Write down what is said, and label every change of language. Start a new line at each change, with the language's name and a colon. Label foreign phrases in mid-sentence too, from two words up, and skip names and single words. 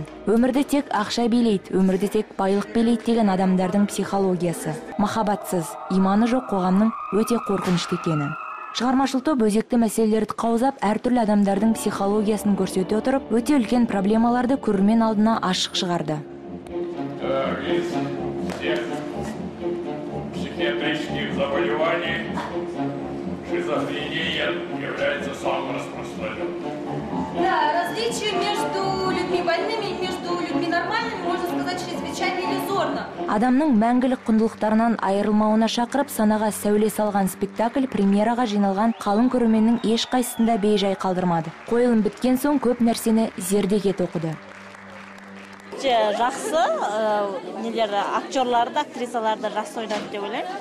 Kazakh: Өмірді тек ақша билейді, өмірді тек байлық билейді деген адамдардың психологиясы. Махаббатсыз, иманы жоқ қоғамның өте қорқынышты екені. Шығармашыл топ өзекті мәселелерді қаузап, әртүрлі адамдардың психологиясын көрсете отырып, өте үлкен проблемаларды көрермен алдына ашық шығарды.
Russian: Из всех психиатрических заболеваний шизофрения является самым распространенным. Да, различие между людьми больными и между людьми нормальными, можно сказать, чрезвычайно иллюзорно.
Kazakh: Адамның мәңгілік құндылықтарынан айырылмауына шақырып, санаға сәуле салған спектакль премьераға жиналған қалың көрерменнің ешқайсысында бейжай қалдырмады. Қойылым біткен соң көп нәрсені зердеге тоқыды. Жақсы, актерларды, актрисаларды жақсы ойнады деп ойлаймын.